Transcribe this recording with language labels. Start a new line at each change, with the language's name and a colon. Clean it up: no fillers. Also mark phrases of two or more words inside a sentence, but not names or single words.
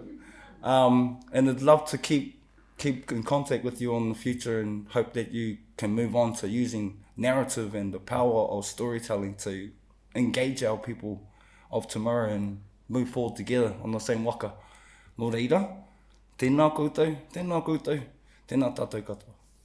English: And I'd love to keep in contact with you in the future, and hope that you can move on to using narrative and the power of storytelling to engage our people of tomorrow and move forward together on the same waka.
Māori: Nō reira, tēnā koutou, Tēnā tātou katoa.